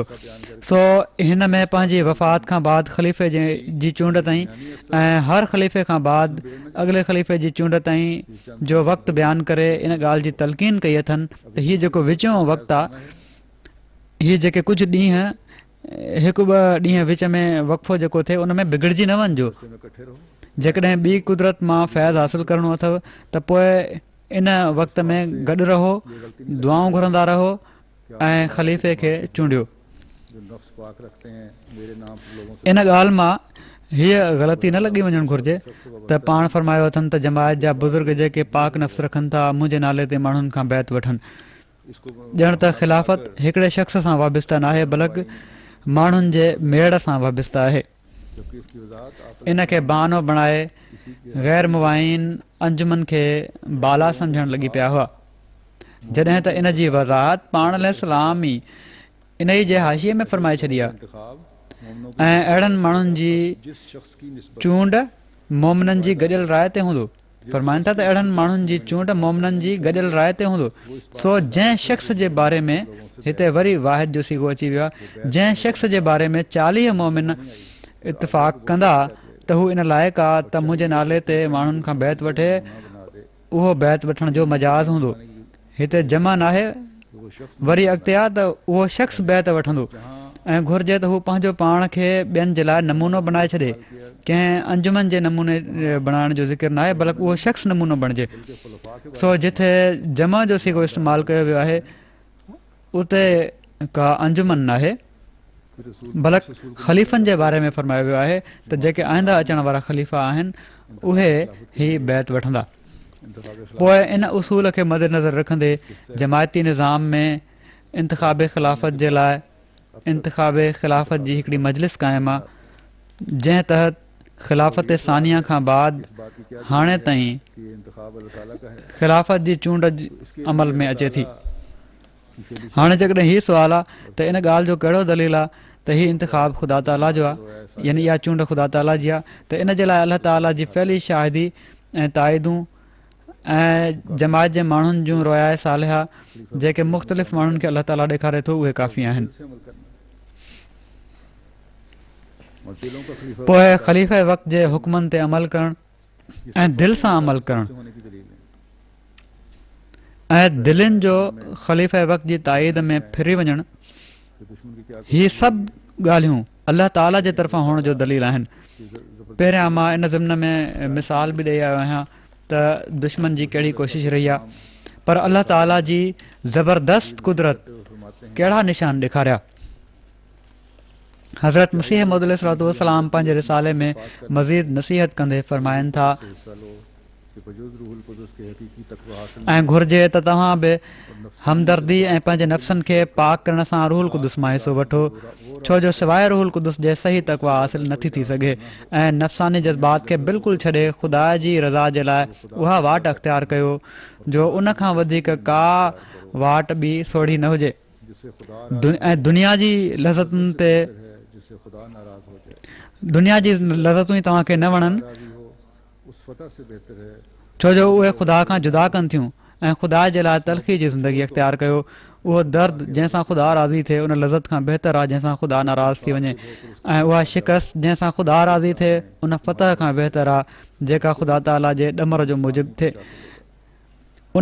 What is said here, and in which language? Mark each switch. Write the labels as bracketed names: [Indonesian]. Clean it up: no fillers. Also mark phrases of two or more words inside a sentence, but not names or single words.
[Sindhi] सो हिन में पंहिंजी वफ़ात खां बाद ख़लीफ़े जी चूंड ताईं ऐं हर ख़लीफ़े खां बाद अॻिले ख़लीफ़े जी चूंड ताईं जो वक़्तु बयानु करे इन ॻाल्हि जी तलक़ीन कई अथनि त हीउ जेको विचों वक़्तु आहे, हीअ जेके कुझु ॾींहं हिकु ॿ ॾींहं विच में वक़फ़ो जेको थिए उन में बिगड़जी न वञिजो। [Urdu] میں اکٹھے رہو. [Sindhi] जेकॾहिं ॿी कुदरत मां फैज़ हासिलु करिणो अथव त पोइ इन वक़्त में गॾु रहो, दुआऊं घुरंदा रहो ऐं ख़लीफ़े खे चूंडियो। [Urdu] جو نفس پاک رکھتے ہیں میرے نام پر لوگوں سے [Sindhi] इन ॻाल्हि मां हीअ ग़लती न लॻी वञणु घुरिजे त पाण फरमायो अथनि त जमायत जा बुज़ुर्ग जेके पाक नफ़्स रखनि था मुंहिंजे नाले ते माण्हुनि खां बैत वठनि। [Urdu] اس کو [Sindhi] ॼण त ख़िलाफ़त हिकिड़े शख़्स सां वाबस्ता न आहे बल्कि माण्हुनि जे मेड़ सां वाबस्ता आहे। [Urdu] جبکہ اس کی وضاحت آپ [Sindhi] इन खे बहानो बणाए [Urdu] اسی کے [Sindhi] ग़ैर मुवाइन अंजुमन खे बाला सम्झणु लॻी पिया हुआ, जॾहिं त इन जी वज़ाहत पाण अलैहिस्सलाम ई इन ई जे हाशिए में फरमाए छॾी आहे। [Urdu] انتخاب مومنوں [Sindhi] ऐं अहिड़नि माण्हुनि जी [Urdu] جس شخص کی نسبت [Sindhi] चूंड मोमिननि जी गॾियल राय ते हूंदो। फरमाइनि था त अहिड़नि माण्हुनि जी चूंड मोमिननि जी गॾियल राय ते हूंदो। सो जंहिं शख़्स जे बारे में हिते वरी वाहिद जो सीगो अची वियो आहे, जंहिं शख़्स जे बारे में 40 मोमिन इतफ़ाक़ कंदा त हू इन लाइक़ु आहे त मुंहिंजे नाले ते माण्हुनि खां बैत वठे, [Urdu] بنا دے [Sindhi] उहो बैत वठण जो मजाज़ हूंदो। हिते जमा नाहे, [Urdu] وہ شخص [Sindhi] वरी अॻिते आहे त उहो शख़्स बैत वठंदो ऐं घुर्जे त हू पंहिंजो पाण खे ॿियनि जे लाइ नमूनो बणाए छॾे। कंहिं अंजुमन जे नमूने बणाइण जो ज़िक्र न आहे बल्कि उहो शख़्स नमूनो बणिजे। [Urdu] کے خلفا کے [Sindhi] सो जिथे जमा जो सीगो इस्तेमालु कयो वियो आहे उते का अंजुमन न आहे बल्कि ख़लीफ़नि जे बारे में फरमायो वियो आहे त जेके आईंदा अचण वारा ख़लीफ़ा आहिनि उहे ही बैत वठंदा। पोइ इन उसूल खे मद्देनज़र रखंदे जमायती निज़ाम में इंतिख़ाब ख़िलाफ़त जे लाइ इंतिख़ाब ख़िलाफ़त जी हिकिड़ी मजलिस क़ाइमु आहे, जंहिं तहत ख़िलाफ़त सानिया खां बाद हाणे ताईं [Urdu] کہ یہ انتخاب اللہ تعالیٰ کا ہے. [Sindhi] ख़िलाफ़त जी चूंड अमल में अचे थी। हाणे जेकॾहिं हीउ सुवालु आहे त इन ॻाल्हि जो कहिड़ो दलील आहे त हीउ इंतिख़ाब ख़ुदा ताला जो आहे, यानी इहा चूंड ख़ुदा ताला जी आहे, त इन जे लाइ अलाह ताला जी फैली शाहिदी ऐं ताइदूं ऐं जमायत जे माण्हुनि जूं रोयाए सालिहा जेके मुख़्तलिफ़ माण्हुनि खे अलाह ताला ॾेखारे थो उहे काफ़ी आहिनि। [Urdu] سے عمل کرنا اور دلوں کا خلیفہ [Sindhi] पोइ ख़लीफ़े वक़्त जे हुक्मनि ते अमल करणु ऐं दिलि सां अमल करणु [Urdu] ہونے کی دلیل ہے. [Sindhi] ऐं दिलनि जो ख़लीफ़े वक़्त जी ताईद में फिरी वञणु, [Urdu] کہ دشمن کی کیا [Sindhi] हीअ सभु ॻाल्हियूं अलाह ताला जे तरफ़ां हुअण जो दलील आहिनि। पहिरियां मां इन ज़िम्न में मिसाल बि ॾेई आयो आहियां त दुश्मन जी कहिड़ी कोशिश रही आहे, पर अलाह ताला जी ज़बरदस्त कुदरत कहिड़ा निशान ॾेखारिया। हज़रत मसीह मौद अलैहिस्सलाम पंहिंजे रिसाले में मज़ीद नसीहत कंदे फरमाइनि था [Urdu] حصہ لو کہ بجز روح القدس کے حقیقی تقویٰ حاصل [Sindhi] ऐं घुर्जे त तव्हां बि हमदर्दी ऐं पंहिंजे नफ़्सनि खे पाक करण सां रूहुल कुदस मां हिसो वठो, छो जो सवाइ रूहुल कुदस जे सही तक़वा हासिल नथी थी सघे ऐं नफ़्सानी जज़्बात खे बिल्कुलु छॾे ख़ुदा जी रज़ा जे लाइ उहा वाट अख़्तियार कयो जो उन खां वधीक का वाट ॿी सोढ़ी न हुजे। [Urdu] جس سے خدا [Sindhi] ऐं दुनिया जी लज़तुनि ते [Urdu] ہے، جس سے خدا ناراض ہو جائے, [Sindhi] दुनिया जी लज़तूं ई तव्हांखे न वणनि, [Urdu] راضی ہو اس فتح سے بہتر ہے. [Sindhi] छो जो उहे ख़ुदा खां जुदा कनि थियूं ऐं ख़ुदा जे लाइ तलख़ी जी ज़िंदगी अख़्तियार कयो। उहो दर्द जंहिंसां ख़ुदा राज़ी थिए उन लज़त खां बहितर आहे जंहिंसां ख़ुदा नाराज़ थी वञे, ऐं उहा शिकस्त जंहिंसां ख़ुदा राज़ी थिए उन फतह खां बहितर आहे जेका ख़ुदा ताला जे ॾमर जो मूजिबु थिए।